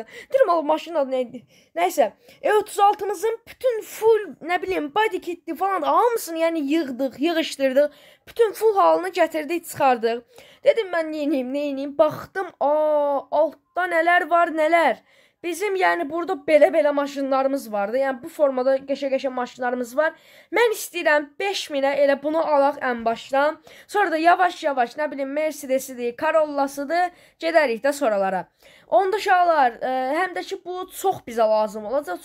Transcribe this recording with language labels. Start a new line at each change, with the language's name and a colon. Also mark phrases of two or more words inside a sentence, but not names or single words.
Azerbaijani: Deyirəm o maşının adı neydi? Neyse, E36'mızın bütün full,
Turkish: ne bileyim,
Azerbaijani: body kitli falan hamısını yani yığışdırdıq. Bütün full halını gətirdik, çıxardıq.
Turkish: Dedim ben neyiniyim? Baxdım, altta neler var neler.
Azerbaijani: Bizim yani burada belə maşınlarımız vardı. Yani bu formada qəşə maşınlarımız var. Mən istəyirəm 5000'ə elə bunu alaq ən başdan. Sonra da yavaş nə bilim Mercedes'idir, Corolla'sıdır, gedərik də sonralara. Onda uşaqlar, həm də ki bu çox bizə lazım olacaq.